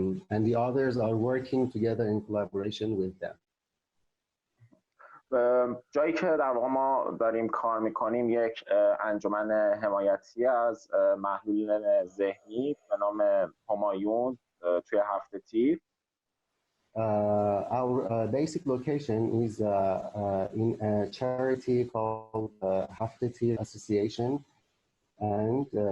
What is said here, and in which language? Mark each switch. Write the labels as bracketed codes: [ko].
[en] And the others are working together in collaboration with them. [fa] جایی که در واقع ما داریم کار میکنیم یک انجمن حمایتی از محلولین ذهنی به نام همایون توی هفته تیر. [en] Our basic location is in a charity called Haftetir Association, and